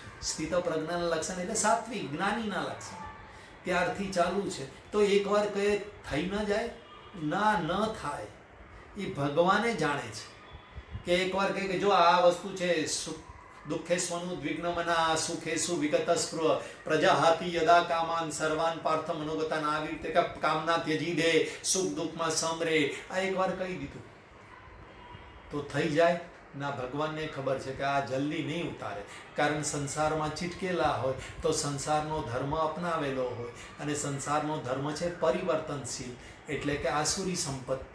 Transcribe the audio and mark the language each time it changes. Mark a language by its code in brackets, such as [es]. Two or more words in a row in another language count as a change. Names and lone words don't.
[gu] સ્થિત પ્રજ્ઞાના લક્ષણ એટલે સાત્વિક જ્ઞાનીના લક્ષણ ત્યારથી ચાલુ છે. તો એકવાર કહે થઈ ન જાય? ના, ન થાય. એ ભગવાને જાણે છે કે એકવાર કહે કે જો આ વસ્તુ છે, [sa] दुःखेस्वनुं द्विग्नमना सुखेसु विगत स्पृह प्रजाहाति यदा कामान सर्वान पार्थ मनोगतान, [gu] આવી રીતે કે કામના ત્યજી દે, સુખ દુઃખમાં સમરે. આ એકવાર કહી દીધું તો થઈ જાય? ના, ભગવાનને ખબર છે કે આ જલ્દી નહીં ઉતારે. કારણ સંસારમાં ચીટકેલા હોય તો સંસારનો ધર્મ અપનાવેલો હોય, અને સંસારનો ધર્મ છે પરિવર્તનશીલ, એટલે કે આસુરી સંપત્તિ.